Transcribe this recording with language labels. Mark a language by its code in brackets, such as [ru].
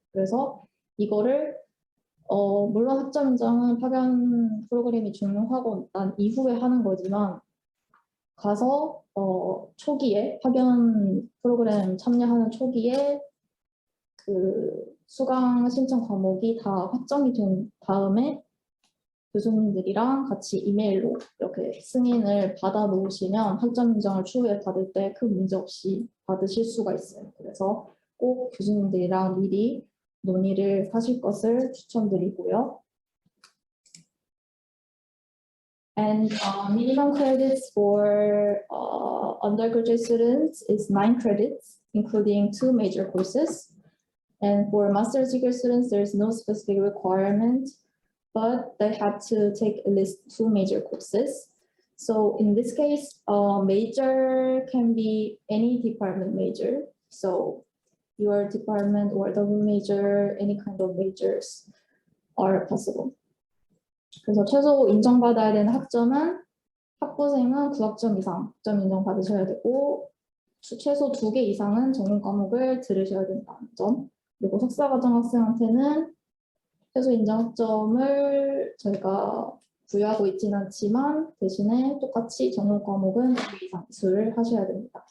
[ko] 그래서 이거를 물론 학점 인정은 파견 프로그램이 종료하고 난 이후에 하는 거지만 가서 초기에 파견 프로그램 참여하는 초기에 그 수강 신청 과목이 다 확정이 된 다음에 교수님들이랑 같이 이메일로 이렇게 승인을 받아 놓으시면 학점 인정을 추후에 받을 때 큰 문제 없이 받으실 수가 있어요. 그래서 꼭 교수님들이랑 미리 논의를 하실 것을 추천드리고요. [en] And minimum credits for undergraduate students is 9 credits, including 2 major courses. And for master's degree students, there is no specific requirement, but they have to take at least 2 major courses. So in this case, major can be any department major. So your department or double major, any kind of majors are possible. [ko] 그래서 최소 인정받아야 되는 학점은 학부생은 9학점 이상 학점 인정받으셔야 되고 최소 2개 이상은 전공 과목을 들으셔야 된다는 점. 그리고 석사과정 학생한테는 최소 인정 학점을 저희가 부여하고 있지는 않지만 대신에 똑같이 전공 과목은 2개 이상 이수를 하셔야 됩니다.